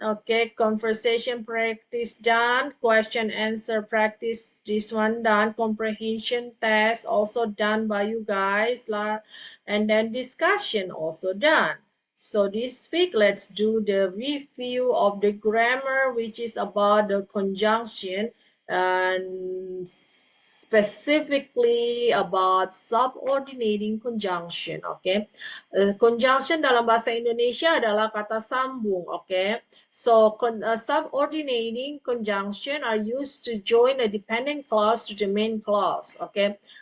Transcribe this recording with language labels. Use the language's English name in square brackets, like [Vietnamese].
[English] Okay, conversation practice done, question answer practice, this one done, comprehension test also done by you guys, and then discussion also done. So this week let's do the review of the grammar, which is about the conjunction and specifically about subordinating conjunction. [Indonesian] Okay, conjunction dalam bahasa Indonesia adalah kata sambung, okay? [English] So, subordinating conjunction are used to join a dependent clause to the main clause, okay?